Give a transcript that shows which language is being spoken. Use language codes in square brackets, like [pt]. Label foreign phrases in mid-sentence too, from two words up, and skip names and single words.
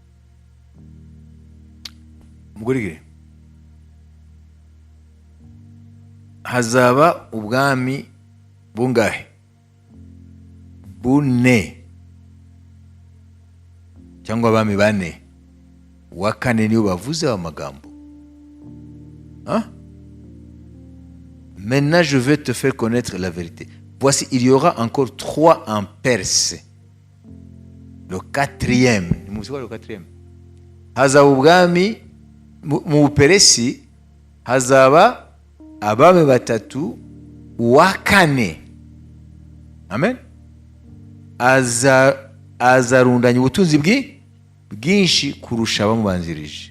[rw] Mugurigire, hazaba ubwami bungahe? 4 cyangwa abami 4. Wa 4 niyo bavuze amagambo. [fr] Maintenant je vais te faire connaître la vérité. Voici, il y aura encore 3 en Perse. Le 4e. Vous savez le 4e? [rw] Hazaba ubwami mu Peresi, hazaba abami 3, wa 4. Amen. Azarundanya ubutunzi bwinshi kurusha abamubanzirije.